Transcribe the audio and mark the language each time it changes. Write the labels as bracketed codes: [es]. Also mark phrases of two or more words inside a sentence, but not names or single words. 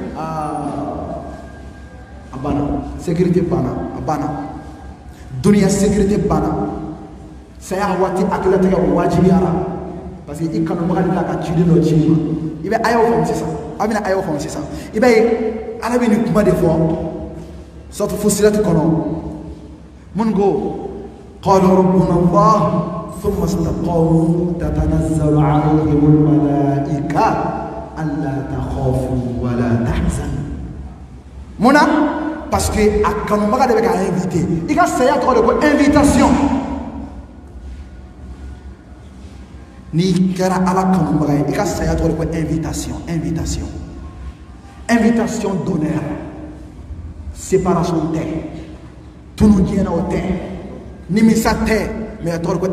[bm] a banna sécurité banna a banna duniya sécurité banna saya waati hakililatigɛ wajibiyara [fr] parce que [bm] i kanubaga de la ka ciden dɔ ci ma i bɛ ayaw faamu sisan a bɛna ayaw faamu sisan i b'a ye ala bɛ nin kuma de fɔ surtout Fussilat kɔnɔ mun ko [ar] قالوا ربنا الله ثم استقاموا تتنزل عليهم الملائكة ألا تخافوا ولا تحزنوا منا [fr] parce que [bm] a kanubaga de bɛ ka invité i ka saya tɔgɔ de ko invitation n'i kɛra ala kanubaga ye i ka saya tɔgɔ de ko [fr] invitation d'honneur [bm] séparation tɛ tunu diɲɛnaw tɛ nimisa tɛ mais a tɔgɔ ko